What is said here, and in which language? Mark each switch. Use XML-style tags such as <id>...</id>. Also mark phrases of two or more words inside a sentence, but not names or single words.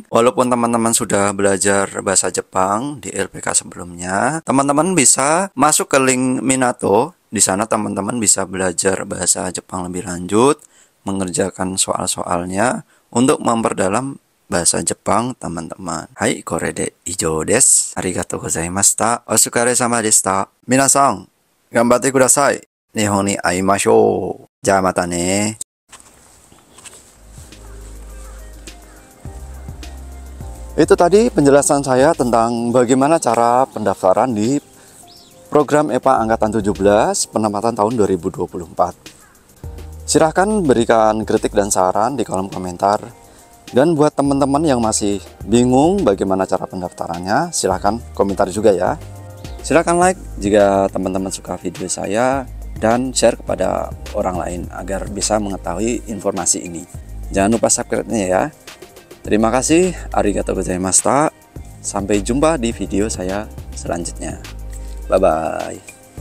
<id>Walaupun teman-teman sudah belajar bahasa Jepang di LPK sebelumnya, teman-teman bisa masuk ke link Minato. Di sana teman-teman bisa belajar bahasa Jepang lebih lanjut, mengerjakan soal-soalnya untuk memperdalam bahasa Jepang teman-teman.</id> <ja>Hai, これで以上です。ありがとうございました. お疲れ様でした。皆さん、頑張ってください. 日本に会いましょう. じゃまたね.</ja> <id>Itu tadi penjelasan saya tentang bagaimana cara pendaftaran di program EPA Angkatan 17 penempatan tahun 2024. Silahkan berikan kritik dan saran di kolom komentar. Dan buat teman-teman yang masih bingung bagaimana cara pendaftarannya, silahkan komentar juga ya. Silahkan like jika teman-teman suka video saya dan share kepada orang lain agar bisa mengetahui informasi ini. Jangan lupa subscribe-nya ya. Terima kasih,</id> <ja>ありがとうございました.</ja> <id>Sampai jumpa di video saya selanjutnya. Bye-bye.</id>